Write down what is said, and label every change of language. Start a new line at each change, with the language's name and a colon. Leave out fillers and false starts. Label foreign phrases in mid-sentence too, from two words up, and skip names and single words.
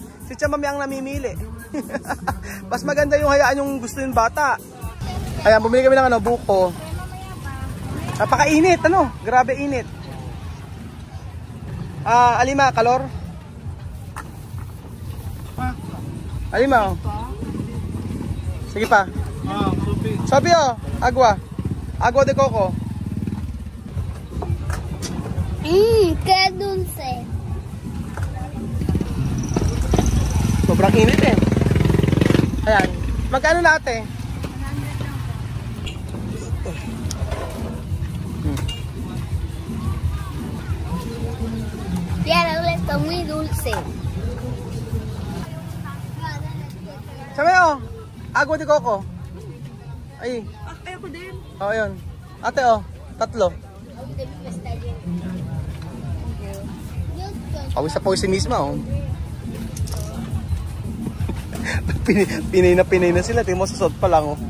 Filipino: Si Chia Mami ang namimili. Mas maganda yung hayaan yung gusto yung bata. Ayan, bumili kami ng buko. Napakainit, grabe init. Alima, kalor? Alima, oh. Sige pa. Sophie.
Spanish: Sophie, oh, agua. Agua de coco. ¡Qué dulce!
Filipino: Sobrang init, eh. Ayan. Magkano lahat, eh?
Spanish: Quiero esto muy dulce.
Filipino: Sabi, oh.
Spanish: Agua de coco.
Filipino: Ay. Ayoko din. Oh, yun. Ate, oh. 3. Pawis sa pawis si Misma, oh. Pinay na sila. Tingin mo sa suot pa lang, oh.